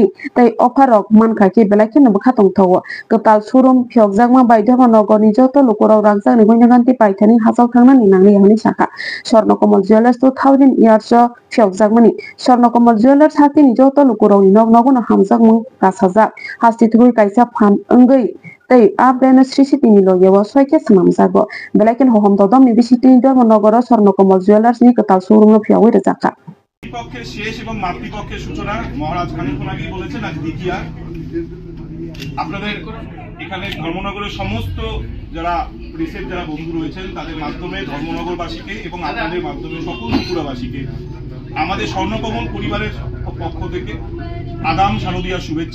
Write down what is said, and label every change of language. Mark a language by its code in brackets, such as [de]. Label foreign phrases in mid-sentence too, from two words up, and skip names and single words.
[trp] तै ऑफरक मानखाके बेलाखे नबो खातंग थाव कताल शोरूम फियकजाक मा बाय धर्मनगरनि जत लुकुराव रागजानि गयना गांथि पाइथानि हासाव थांनानि नांनि हनि साखा स्वर्णकमल ज्वेलर्स 2000 इयर्स फियकजाक मनि स्वर्णकमल ज्वेलर्स हास्टेनि जत लुकुरावनि नगन हामजाक मुं गासाजाक हास्टे थुगै कायसा फान अंगै तै आ ब्रेन श्री सिटिनि लगियाव सयके समामजागो बेलाकेन होहम ददम नि बिसिति धर्मनगर स्वर्णकमल ज्वेलर्स नि कताल शोरूम न फियावै रजाका [bn] পক্ষের শেষ এবং মাতৃপক্ষের সূচনা মহারাজ খানিকক্ষণ আগেই বলেছেন আজ দ্বিতীয়া আপনাদের এখানে ধর্মনগরের সমস্ত যারা প্রেসের যারা বন্ধু রয়েছেন তাদের মাধ্যমে ধর্মনগরবাসীকে এবং আপনাদের মাধ্যমে সকল ত্রিপুরাবাসীকে আমাদের স্বর্ণকমল পরিবারের পক্ষ থেকে আগাম শারদীয়া শুভেচ্ছা।